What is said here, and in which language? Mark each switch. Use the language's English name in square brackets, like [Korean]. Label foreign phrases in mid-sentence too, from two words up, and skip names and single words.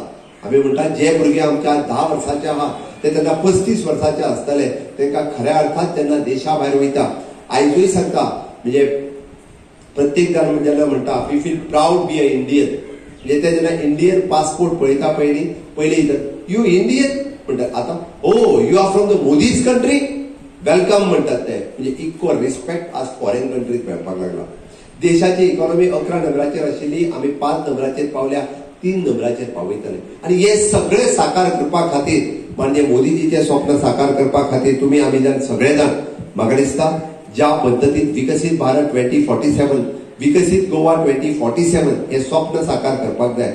[Konkani] आम्ही म्हणटा जे भुरगे आमच्या 10 वर्सांचे आहात ते तेन्ना 35 वर्सांचे आसतले, तांकां खऱ्या अर्थान तेन्ना देशा भायर वयता. आयजूय सांगता म्हणजे प्रत्येक जाण जेन्ना म्हणटा [English] we feel proud be a Indian, [Konkani] म्हणजे ते जेन्ना [English] Indian passport [Konkani] पळयता पयली [English] you Indian [Konkani] म्हणटात, आता [English] oh you are from the Modi's country welcome [Konkani] म्हणटात ते, म्हणजे [English] equal respect [Konkani] आज [English] foreign countries [Konkani] मेळपाक लागला. देशाची इकॉनॉमी 11 नंबराचेर आशिल्ली, आमी 5 नंबराचेर पावल्या, 3 नंबराचेर पावयतले. आणि हे सगळे साकार करपा खातीर म्हणजे मोदीजीचे स्वप्न साकार करपा खातीर तुम्ही आमी जाण सगळे जाण म्हाका दिसता ज्या पद्धतीत विकसित भारत 2047 विकसित गोवा 2047 हे स्वप्न साकार करपाक जाय.